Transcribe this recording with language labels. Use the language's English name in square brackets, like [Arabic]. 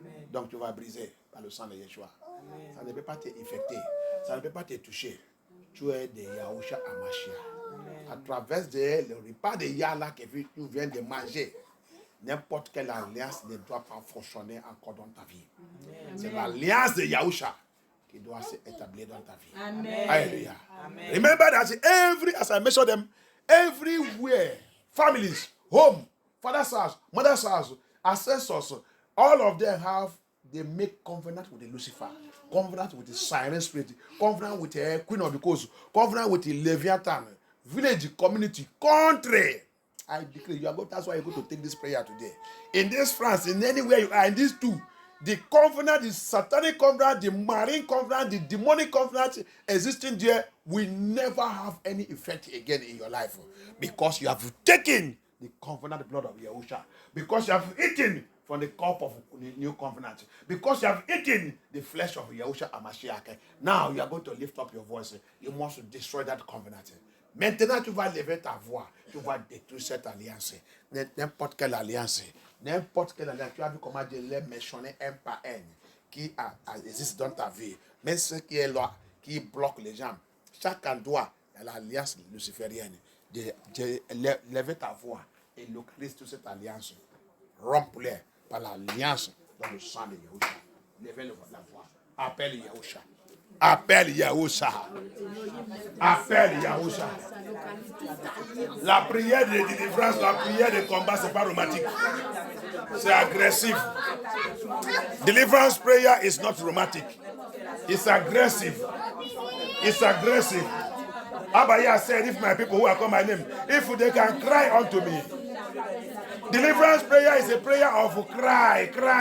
[French] Donc tu vas briser par le sang de Yeshua. Ça ne peut pas t'infecter. Ça ne peut pas te toucher. Tu es de Yahusha Amashia. À travers le repas de Yahla que tu viens de manger, n'importe quelle alliance ne doit pas fonctionner encore dans ta vie. C'est l'alliance de Yahusha qui doit s'établir dans ta vie. Amen. Alléluia. Amen. [English] Remember that as I mentioned them, everywhere, families, home, father's house, mother's house, ancestors, all of them they make covenant with the Lucifer, covenant with the siren spirit, covenant with the Queen of the Coast, covenant with the Leviathan, village, community, country. I declare that's why you're going to take this prayer today. In this France, in anywhere you are, in these two, the covenant, the satanic covenant, the marine covenant, the demonic covenant existing there will never have any effect again in your life because you have taken the covenant blood of Yahusha, because you have eaten from the cup of the new covenant, because you have eaten the flesh of Yahusha Amashiach. Now you are going to lift up your voice. You must destroy that covenant. [French] Maintenant, tu vas lever ta voix. Tu vas détruire cette alliance. N'importe quelle alliance. N'importe quelle alliance. Tu as vu comment Dieu les mentionner un par un qui existe dans ta vie. Même ce qui est là, qui bloque les gens. Chaque endroit, il y a l'alliance luciférienne. Levez ta voix et localise toute cette alliance. Rompez-les par l'alliance dans le sang de Yahusha. Levez la voix. Appelle Yahusha. Appelle Yahusha. Appelle Yahusha. La prière de délivrance, la prière de combat, c'est pas romantique. C'est agressif. [English] Deliverance prayer is not romantic. It's aggressive. It's aggressive. Abaya said, if my people who are called my name, if they can cry unto me. Deliverance prayer is a prayer of crying.